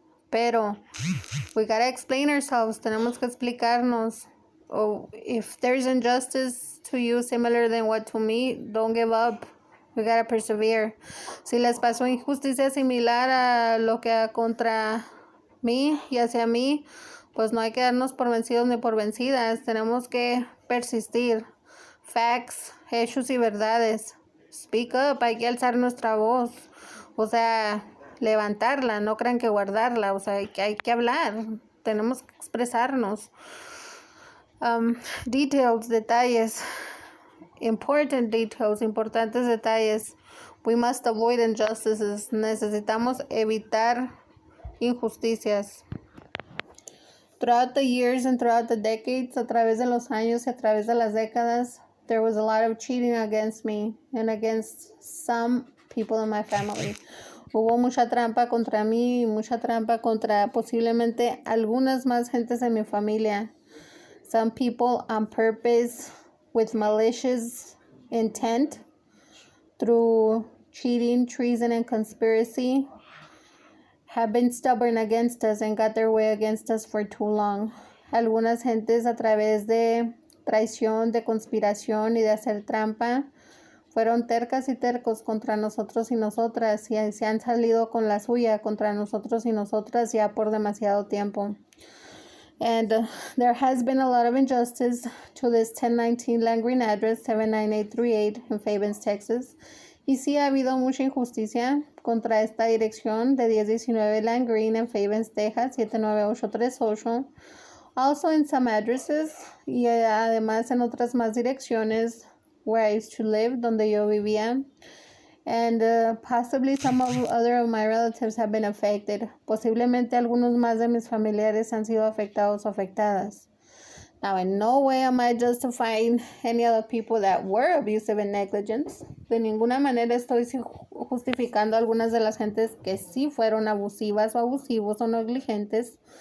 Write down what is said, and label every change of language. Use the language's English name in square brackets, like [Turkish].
[English] Pero, we gotta explain ourselves. [Spanish] Tenemos que explicarnos. [English] Oh, if there's injustice to you similar than what to me, don't give up. We gotta persevere. [Spanish] Si les pasó injusticia similar a lo que contra mí y hacia mí, pues no hay que darnos por vencidos ni por vencidas. Tenemos que persistir. Facts, hechos y verdades. [English] Speak up, [Spanish] hay que alzar nuestra voz. O sea, levantarla, no crean que guardarla. O sea, hay que hablar. Tenemos que expresarnos. [English] Details, detalles. Important details, [Spanish] importantes detalles. [English] We must avoid injustices. [Spanish] Necesitamos evitar injusticias. [English] Throughout the years and throughout the decades, [Spanish] a través de los años y a través de las décadas, [English] there was a lot of cheating against me and against some people in my family. [Spanish] Hubo mucha trampa contra mí y mucha trampa contra posiblemente algunas más gentes de mi familia. [English] Some people on purpose with malicious intent through cheating, treason, and conspiracy have been stubborn against us and got their way against us for too long. [Spanish] Algunas gentes a través de traición, de conspiración y de hacer trampa fueron tercas y tercos contra nosotros y nosotras y se han salido con la suya contra nosotros y nosotras ya por demasiado tiempo. [English] And there has been a lot of injustice to this 1019 Landgreen address 79838 in Fabens, Texas. [Spanish] Y sí ha habido mucha injusticia contra esta dirección de 1019 Landgreen en Fabens, Texas 79838. [English] Also in some addresses [Spanish] y además en otras más direcciones [English] where I used to live, [Spanish] donde yo vivía. [English] And possibly some other of my relatives have been affected. [Spanish] Posiblemente algunos más de mis familiares han sido afectados o afectadas. [English] Now, in no way am I justifying any other people that were abusive and negligent. [Spanish] De ninguna manera estoy justificando a algunas de las gentes que sí fueron abusivas o abusivos o negligentes.